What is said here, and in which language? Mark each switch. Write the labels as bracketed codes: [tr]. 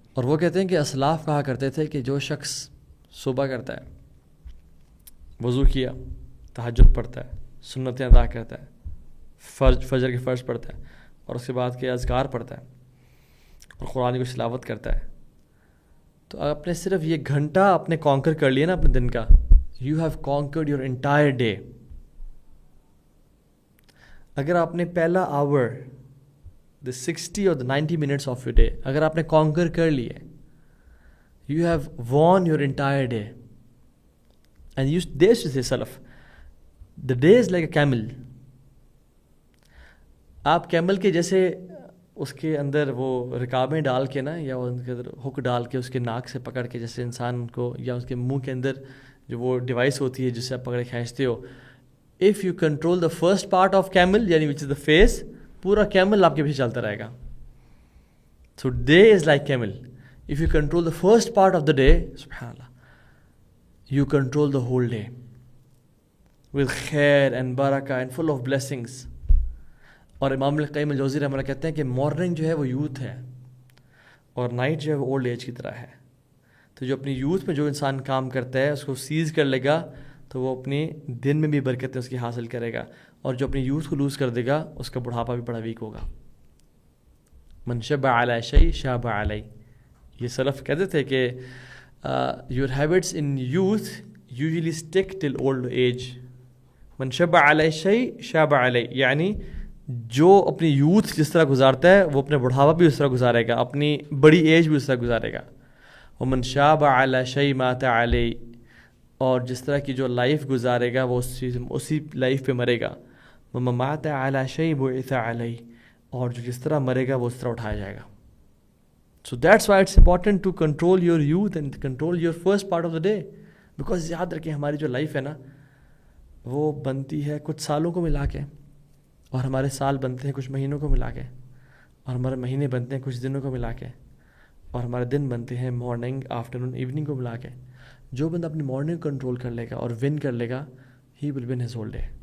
[ur] اور وہ کہتے ہیں کہ اسلاف کہا کرتے تھے کہ جو شخص صبح کرتا ہے, وضو کیا, تہجد پڑھتا ہے, سنتیں ادا کرتا ہے, فجر کے فرض پڑھتا ہے, اور اس کے بعد کے اذکار پڑھتا ہے, اور قرآن کی تلاوت کرتا ہے, تو آپ نے صرف یہ گھنٹہ اپنے کانکر کر لیا نا اپنے دن کا, [en] You have conquered your entire day. [ur] اگر آپ نے پہلا آور, [en] the 60 or the 90 minutes of your day, [ur] اگر آپ نے کانکر کر لیے, [en] you have won your entire day. And they used to say salaf, the day is like a camel. [ur] آپ کیمل کے جیسے اس کے اندر وہ رکابیں ڈال کے نا, یا ان کے اندر ہک ڈال کے اس کے ناک سے پکڑ کے, جیسے انسان کو, یا اس کے منہ کے اندر جو وہ ڈیوائس ہوتی ہے جس سے آپ پکڑے کھینچتے ہو. [en] if you control the first part of camel, یعنی which is the face, [ur] پورا کیمل آپ کے پیچھے چلتا رہے گا. [en] So day is like camel. If you control the first part of the day, subhanallah, you control the whole day with khair and barakah and full of blessings. [ur] اور امام القیم الجوزی رحمہ اللہ کہتے ہیں کہ مارننگ جو ہے وہ یوتھ ہے, اور نائٹ جو ہے وہ اولڈ ایج کی طرح ہے. تو جو اپنی یوتھ میں جو انسان کام کرتا ہے اس کو سیز کر لے گا, تو وہ اپنے دن میں بھی برکتیں اس کی حاصل کرے گا. اور جو اپنی یوتھ کو لوز کر دے گا اس کا بڑھاپا بھی بڑا ویک ہوگا. [ar] من شب علی شیء شاب علی. [ur] یہ سلف کہتے تھے کہ [en] Your habits in youth usually stick till old age. [ar] من شب علی شیء شاب علی, [ur] یعنی جو اپنی یوتھ جس طرح گزارتا ہے وہ اپنے بڑھاپا بھی اس طرح گزارے گا, اپنی بڑی ایج بھی اس طرح گزارے گا. [ar] ومن شاب علی شیء مات علی, [ur] اور جس طرح کی جو لائف گزارے گا وہ اسی لائف پہ مرے گا. [ar] ومن مات علی شیء بعث علی, [ur] اور جو جس طرح مرے گا وہ اس طرح اٹھایا جائے گا. [en] So that's why it's important to control your youth and control your first part of the day. [ur] Because یاد رکھیں ہماری جو لائف ہے نا وہ بنتی ہے کچھ سالوں کو ملا کے, اور ہمارے سال بنتے ہیں کچھ مہینوں کو ملا کے, اور ہمارے مہینے بنتے ہیں کچھ دنوں کو ملا کے, اور ہمارے دن بنتے ہیں مارننگ آفٹرنون ایوننگ کو ملا کے. جو بندہ اپنی مارننگ کنٹرول کر لے گا اور ون کر لے گا, [en] He will win his whole day.